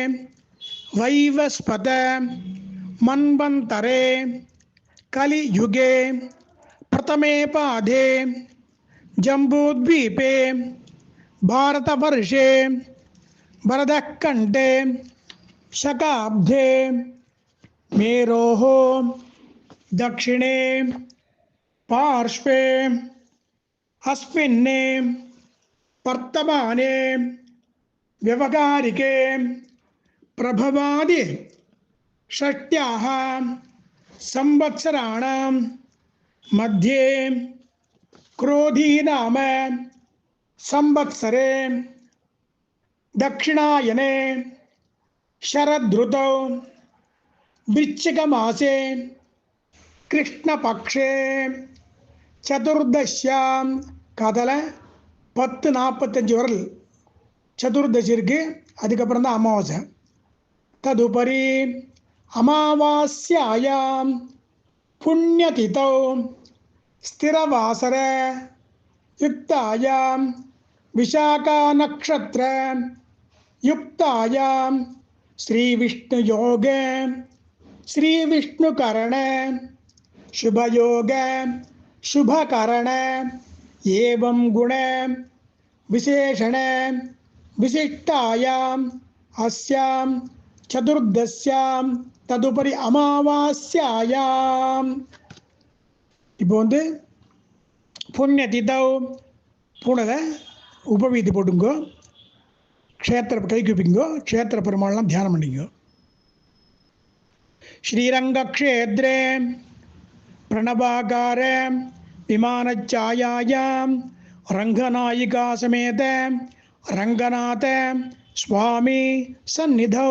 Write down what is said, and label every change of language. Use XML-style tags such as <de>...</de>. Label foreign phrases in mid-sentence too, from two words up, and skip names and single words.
<sa>वैवस्वत मन्वन्तरे कलियुगे प्रथमे पादे जम्बूद्वीपे भारतवर्षे भरतखण्डे शकाब्दे मेरोः दक्षिणे पार्श्वे अस्मिन् वर्तमाने व्यवहारिके प्रभवादि षष्ट्याः संवत्सराणां मध्ये क्रोधी नाम संवत्सरे दक्षिणायने शरदृतौ वृश्चिकमासे कृष्णपक्षे चतुर्दश्यां कादल</sa> <ta>10:45 வரல் சதுர்தசி இருக்குது. அதுக்கப்புறம் தான் அமாவாசை.</ta> <sa>तदुपरि अमावास्यायां पुण्यतिथौ स्थिरवासरे युक्तायां विशाखा नक्षत्र युक्तायां श्रीविष्णुयोगे श्रीविष्णुकरणे शुभयोगे शुभकरणे एवं गुणे विशेषणे विशिष्टायां अस्यां चतुर्दश्यां तदुपरि अमावास्यायां</sa> <ta>இப்போ வந்து புண்ணியதிதௌ பூனதை உபவீதி போட்டுங்கோ க்ஷேத்திர கை குப்பிங்கோ க்ஷேத்திர பெருமாள்லாம் தியானம் பண்ணிங்கோ</ta> <sa>श्रीरङ्गक्षेत्रे प्रणवाकारे विमानच्छायायां रङ्गनायिका समेत रङ्गनाथ स्वामि सन्निधौ</sa>